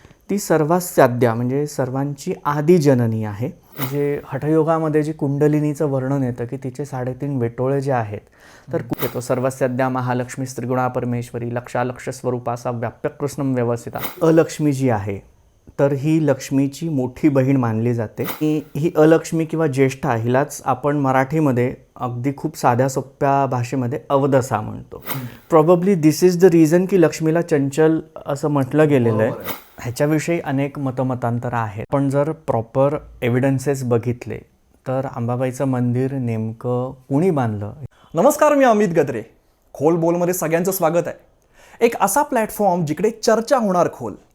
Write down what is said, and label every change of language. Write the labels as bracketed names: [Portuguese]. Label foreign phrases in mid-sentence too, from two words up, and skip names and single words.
[Marathi] ती सर्वात साध्या म्हणजे सर्वांची आदी जननी आहे. म्हणजे हठयोगामध्ये जी कुंडलिनीचं वर्णन येतं की तिचे 3.5 वेटोळे जे आहेत, तर तो [Sanskrit] सर्वस्याद्या महालक्ष्मी स्त्रिगुणा परमेश्वरी लक्षालक्ष स्वरूपासा व्याप्य कृष्णम व्यवस्थिता. [Marathi] अलक्ष्मी जी आहे तर ही लक्ष्मीची मोठी बहीण मानली जाते. ही अलक्ष्मी किंवा ज्येष्ठा हिलाच आपण मराठीमध्ये अगदी खूप साध्या सोप्या भाषेमध्ये अवदसा म्हणतो. [English] probably this is the reason [Marathi] की लक्ष्मीला चंचल असं म्हटलं गेलेलं आहे. ह्याच्याविषयी अनेक मतमतांतर आहेत, पण जर [English] proper evidences [Marathi] बघितले तर अंबाबाईचं मंदिर नेमकं कुणी बांधलं. नमस्कार, मी अमित गद्रे. खोल बोलमध्ये सगळ्यांचं स्वागत आहे. एक असा प्लॅटफॉर्म जिकडे चर्चा होणार खोल.